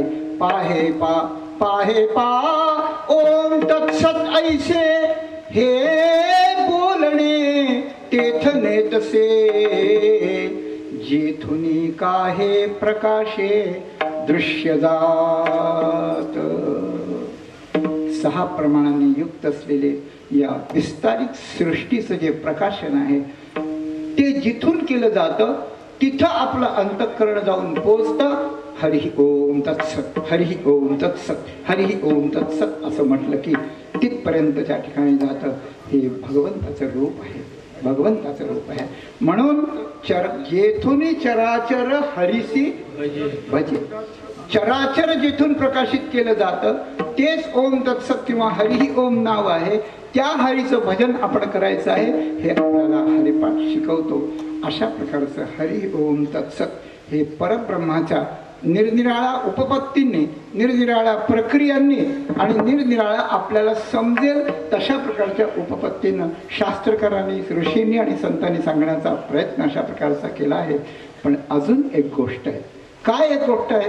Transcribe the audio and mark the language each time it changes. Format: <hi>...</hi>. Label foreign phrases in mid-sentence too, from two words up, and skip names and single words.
<mr>पाहे पा पाहे पा</mr> <sa>ओम तत्सत</sa> <mr>ऐसे हे बोलणे तेथने तसे जेथुनी काहे प्रकाशे दृश्य जात. 6 प्रमाणांनी युक्त असलेले या विस्तारित सृष्टीचं जे प्रकाशन आहे ते जिथून केलं जातं तिथं आपलं अंतःकरण जाऊन पोचतं.</mr> <sa>हरिः ओम तत्सत, हरिः ओम तत्सत, हरिः ओम तत्सत</sa> <mr>असं म्हटलं की तिथपर्यंत त्या ठिकाणी जातं. हे भगवंताचं रूप आहे, भगवंताचं रूप आहे. म्हणून जेथून चराचर हरिसी भजे, चराचर जिथून प्रकाशित केलं जातं तेच</mr> <sa>ओम तत्सत</sa> <mr>किंवा</mr> <sa>हरिः ओम</sa> <mr>नाव आहे. त्या हरीचं भजन आपण करायचं आहे हे आपल्याला हरिपाठ शिकवतो. अशा प्रकारचं</mr> <sa>हरिः ओम तत्सत</sa> <mr>हे परब्रह्माच्या निरनिराळ्या उपपत्तींनी, निरनिराळ्या प्रक्रियांनी आणि निरनिराळ्या आपल्याला समजेल तशा प्रकारच्या उपपत्तीनं शास्त्रकारांनी, ऋषींनी आणि संतांनी सांगण्याचा प्रयत्न अशा प्रकारचा केला आहे. पण अजून एक गोष्ट आहे. काय एक गोष्ट आहे?</mr>